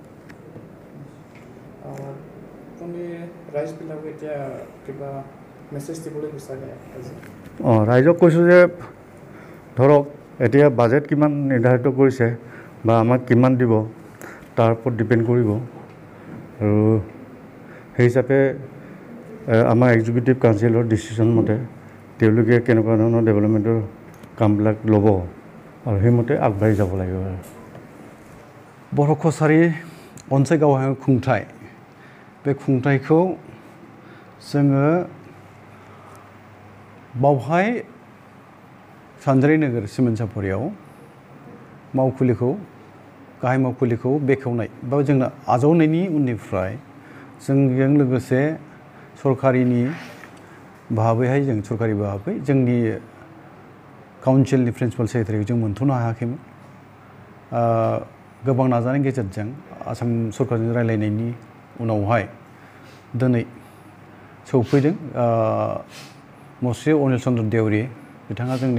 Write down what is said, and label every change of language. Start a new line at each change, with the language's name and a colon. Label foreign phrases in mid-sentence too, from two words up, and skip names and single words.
Assamese: ৰাইজক কৈছোঁ যে ধৰক এতিয়া বাজেট কিমান নিৰ্ধাৰিত কৰিছে বা আমাক কিমান দিব তাৰ ওপৰত ডিপেণ্ড কৰিব আৰু সেই হিচাপে আমাৰ
English: executive councilৰ decision
Assamese: মতে তেওঁলোকে কেনেকুৱা ধৰণৰ ডেভেলপমেণ্টৰ কামবিলাক ল'ব আৰু সেইমতে আগবাঢ়ি যাব লাগিব আৰু
Bodo: बर' कछारी अनसाय गावहाय खुंथाय बे खुंथायखौ जोङो बावहाय सानजारि नोगोर सिमेन्ट सापरियाव गाहाय मावखुलिखौ बेखेवनाय बा जोंनो आजावनायनि उननिफ्राय जोंजों लोगोसे सरकारिनि भाबैहाय जों सरकारि भाबै जोंनि काउन्सिलनि
English: principal secretaryखौ
Bodo: जों मोनथ'नो हायाखैमोन गोबां नाजानायनि गेजेरजों आसाम सरकारजों रायलायनायनि उनावहाय दिनै सौफैदों मुस्रि अनिल चन्द्र देउरि बिथाङा जोंनि